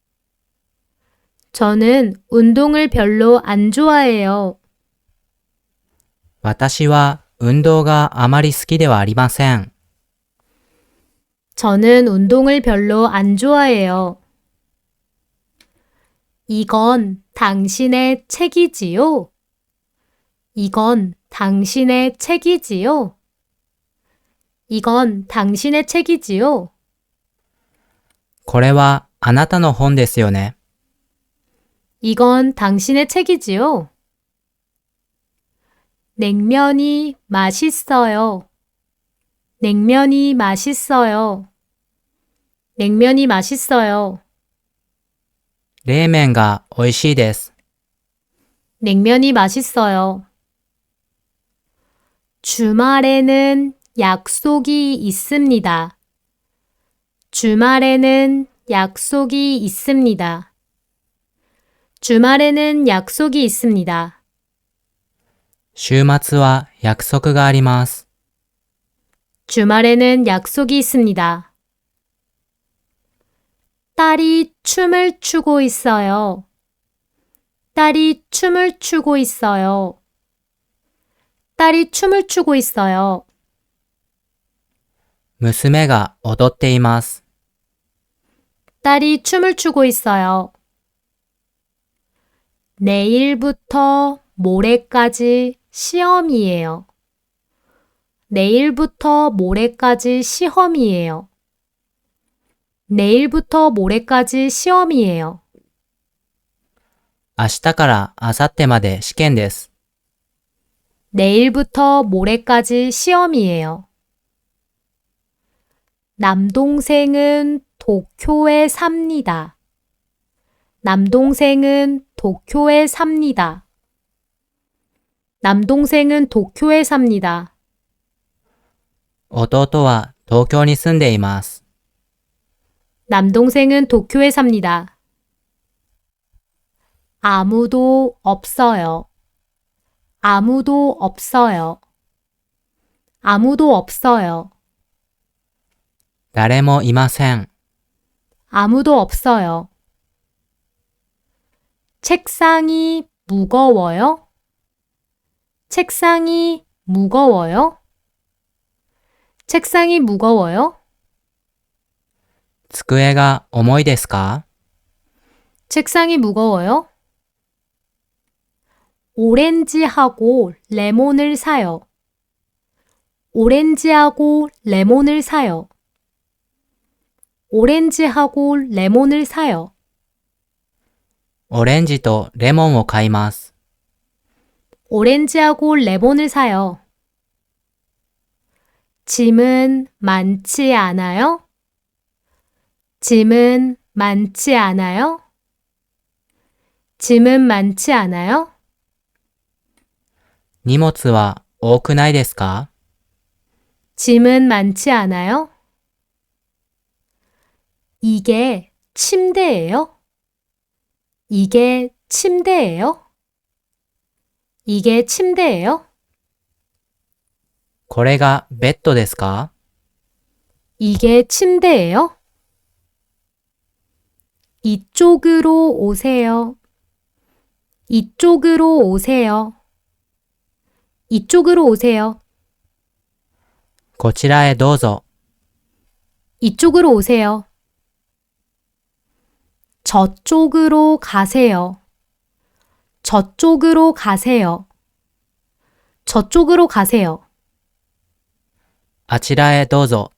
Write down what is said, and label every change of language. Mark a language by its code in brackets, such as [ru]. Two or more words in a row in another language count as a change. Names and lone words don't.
[ko] 저는 운동을 별로 안 좋아해요. [ja] 私は運動があまり好きではありません。 [ko] 저는 운동을 별로 안 좋아해요. 이건 당신의 책이지요? 이건 당신의 책이지요? 이건 당신의 책이지요? [ja] これはあなたの本ですよね。 [ko] 이건 당신의 책이지요? 냉면이 맛있어요. 냉면이 맛있어요. 냉면이 맛있어요. [ja] 冷麺が美味しいです。 [ko] 냉면이 맛있어요. 주말에는 약속이 있습니다. 주말에는 약속이 있습니다. 주말에는 약속이 있습니다. [ja] 週末は約束があります。 [ko] 주말에는 약속이 있습니다. 딸이 춤을 추고 있어요. 딸이 춤을 추고 있어요. 딸이 춤을 추고 있어요. [ja] 娘が踊っています。 [ko] 딸이 춤을 추고 있어요. 내일부터 모레까지 시험이에요. 내일부터 모레까지 시험이에요. 내일부터 모레까지 시험이에요. [ja] 明日から明後日まで試験です。 [ko] 내일부터 모레까지 시험이에요. 남동생은 도쿄에 삽니다. 남동생은 도쿄에 삽니다. 남동생은 도쿄에 삽니다. [ja] 弟は東京に住んでいます。 [ko] 남동생은 도쿄에 삽니다. 아무도 없어요. 아무도 없어요. 아무도 없어요. [ja] 誰もいません。 [ko] 아무도 없어요. 책상이 무거워요? 책상이 무거워요? 책상이 무거워요? [ja] 机が重いですか？ [ko] 책상이 무거워요? 오렌지하고 레몬을 사요. 오렌지하고 레몬을 사요. 오렌지하고 레몬을 사요. [ja] オレンジとレモンを買います。 [ko] 오렌지하고 레몬을 사요. 짐은 많지 않아요? 짐은 많지 않아요? 짐은 많지 않아요? [ja] 荷物は多くないですか？ [ko] 짐은 많지 않아요? 이게 침대예요? 이게 침대예요? 이게 침대예요? [ja] これがベッドですか？ [ko] 이게 침대예요? 이쪽으로 오세요. 이쪽으로 오세요. 이쪽으로 오세요. [ja] こちらへどうぞ。 [ko] 이쪽으로 오세요. 저쪽으로 가세요. 저쪽으로 가세요. 저쪽으로 가세요. [ja] あちらへどうぞ。